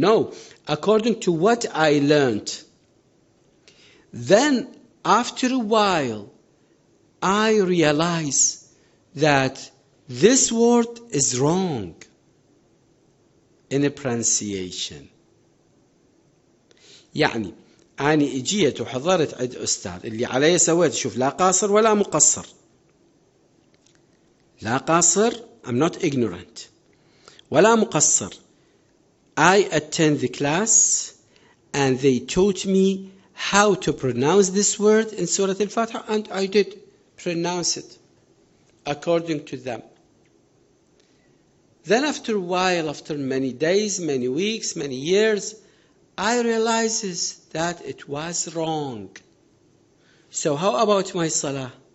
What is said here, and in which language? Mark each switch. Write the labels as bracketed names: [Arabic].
[English] No, according to what I learned. Then after a while, I realize that this word is wrong in a pronunciation. [Arabic] يعني أنا إجيت وحضرت عند أستاذ اللي علي سويت، شوف لا قاصر ولا مقصر، لا قاصر، [English] I'm not ignorant، [Arabic] ولا مقصر. [English] I attend the class and they taught me how to pronounce this word in Surah Al-Fatiha, and I did pronounce it according to them. Then after a while, after many days, many weeks, many years, I realizes that it was wrong. So how about my salah?